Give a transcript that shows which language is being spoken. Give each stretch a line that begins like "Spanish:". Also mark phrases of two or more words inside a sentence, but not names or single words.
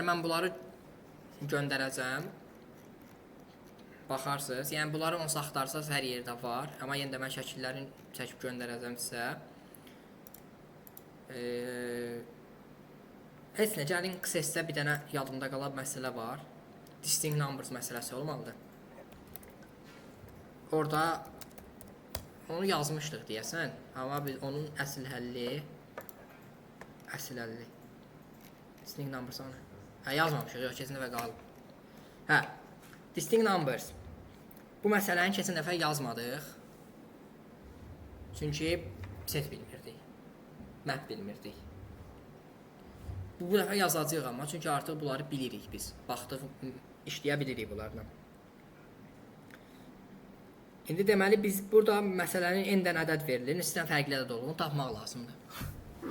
Azerbaijani: Mən bunları göndərəcəm. Baxarsınız. Yəni bunları onsuz axtarsanız hər yerdə var. Amma yenə də mən şəkillərini çəkib göndərəcəm sizə. Heç nə, gəlin XS-də bir dənə yadımda qalan məsələ var.
English: Distinct numbers
Azerbaijani: məsələsi olmalıdır. Orada onu yazmışdıq deyəsən, amma biz onun əsl həlli
English: distinct numbers
Azerbaijani: onu. Yazmamışıq, yox, keçən dəfə qalıb.
English: Distinct numbers.
Azerbaijani: Bu məsələni keçən dəfə yazmadıq. Çünki set bilmirdik. Map bilmirdik. Bu dəfə yazacağıq amma, çünki artıq bunları bilirik biz. Baxdıq, işləyə bilirik bunlarla. İndi deməli biz burada məsələnin n-dən ədəd verilir, istəyən fərqli ədəd olduğunu tapmaq lazımdır.